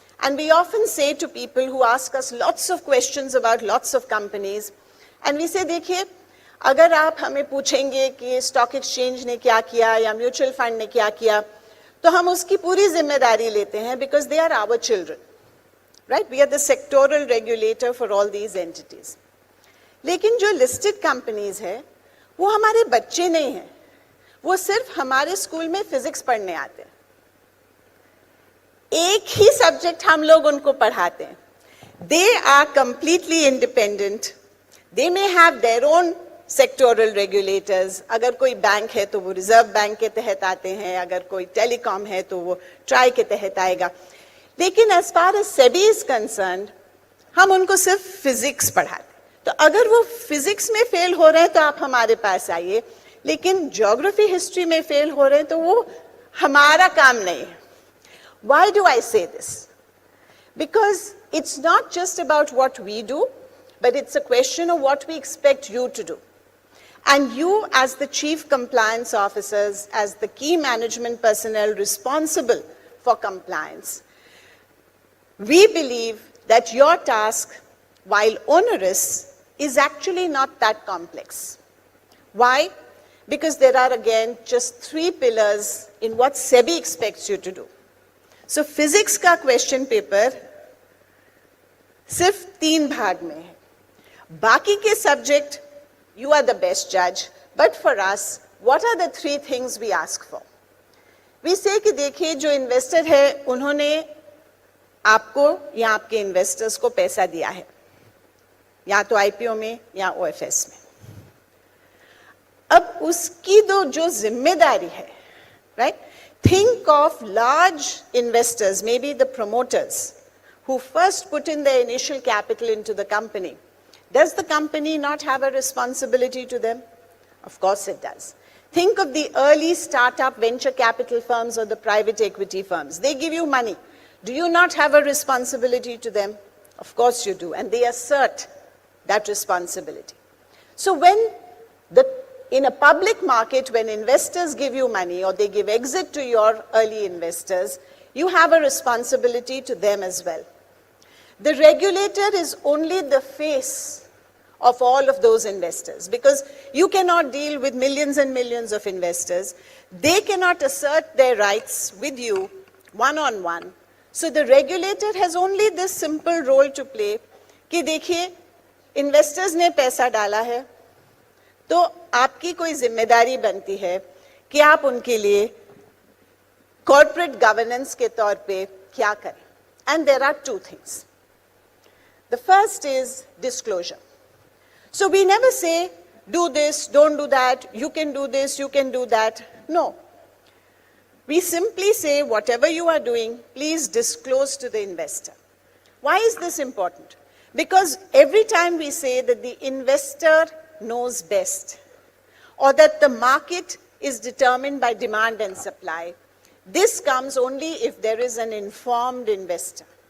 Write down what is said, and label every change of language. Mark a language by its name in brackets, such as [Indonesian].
[English] And we often say to people who ask us lots of questions about lots of companies, and we say, [Hindi] देखिए, अगर आप हमें पूछेंगे कि stock exchange ने क्या किया या म्यूचुअल फंड ने क्या किया, तो हम उसकी पूरी जिम्मेदारी लेते हैं [English] because they are our children, right? We are the sectoral regulator for all these entities. [Hindi] लेकिन जो listed companies है, वो हमारे बच्चे नहीं हैं, वो सिर्फ हमारे स्कूल में फिजिक्स पढ़ने आते हैं. एक ही सब्जेक्ट हम लोग उनको पढ़ाते हैं. [English] They are completely independent. They may have their own sectoral regulators. [Hindi] अगर कोई बैंक है तो वो रिजर्व बैंक के तहत आते हैं, अगर कोई टेलीकॉम है तो वो ट्राई के तहत आएगा. लेकिन [English] as far as SEBI is concerned, [Hindi] हम उनको सिर्फ फिजिक्स पढ़ाते हैं. तो अगर वो फिजिक्स में फेल हो रहे हैं तो आप हमारे पास आइए, लेकिन ज्योग्राफी हिस्ट्री में फेल हो रहे हैं तो वो हमारा काम नहीं है. [English] Why do I say this? Because it's not just about what we do, but it's a question of what we expect you to do. And you, as the chief compliance officers, as the key management personnel responsible for compliance, we believe that your task, while onerous, is actually not that complex. Why? Because there are, again, just 3 pillars in what SEBI expects you to do. So physics ka question paper [Hindi] सिर्फ 3 भाग में है. बाकी के subject, [English] you are the best judge, but for us, what are the 3 things we ask for? We say [Hindi] कि देखिए जो investor है उन्होंने आपको या आपके इन्वेस्टर्स को पैसा दिया है, या तो आईपीओ में या ओएफएस में. अब उसकी जो जिम्मेदारी है, right? [English] Think of large investors, maybe the promoters, who first put in their initial capital into the company. Does the company not have a responsibility to them? Of course it does. Think of the early startup venture capital firms or the private equity firms. They give you money. Do you not have a responsibility to them? Of course you do, and they assert that responsibility. So in a public market, when investors give you money or they give exit to your early investors, you have a responsibility to them as well. The regulator is only the face of all of those investors, because you cannot deal with millions and millions of investors. They cannot assert their rights with you one-on-one. So the regulator has only this simple role to play [Hindi] कि देखिए investors ने पैसा डाला है, तो आपकी कोई जिम्मेदारी बनती है कि आप उनके लिए corporate governance के तौर पे क्या करें. [English] And there are 2 things. The first is disclosure. So we never say, do this, don't do that, you can do this, you can do that. No. We simply say, whatever you are doing, please disclose to the investor. Why is this important? Because every time we say that the investor knows best, or that the market is determined by demand and supply, this comes only if there is an informed investor.